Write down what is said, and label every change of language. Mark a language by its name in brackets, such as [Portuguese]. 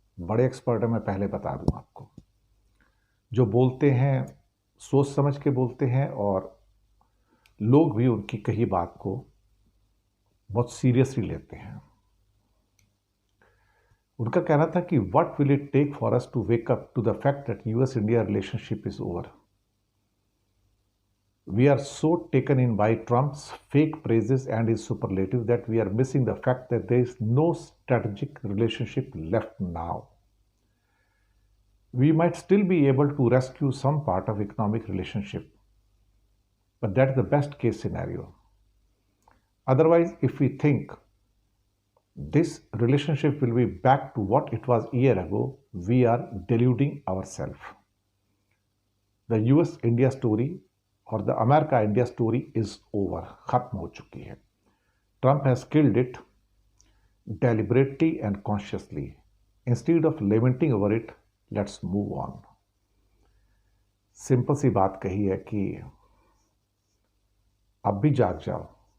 [Hindi] बड़े एक्सपर्ट हैं, मैं पहले बता दूं आपको। जो बोलते हैं सोच समझ के बोलते हैं और लोग भी उनकी कही बात को बहुत सीरियसली लेते हैं। उनका कहना था कि [English] What will it take for us to wake up to the fact that US India relationship is over. We are so taken in by Trump's fake praises and his superlative that we are missing the fact that there is no strategic relationship left now. We might still be able to rescue some part of economic relationship, but that is the best case scenario. Otherwise, if we think this relationship will be back to what it was a year ago, we are deluding ourselves. The US-India story और the America India story is over, [Hindi] खत्म हो चुकी है। [English] Trump has killed it deliberately and consciously. Instead of lamenting over it, let's move on. [Hindi] Simple सी बात कही है कि अब भी जाग जाओ।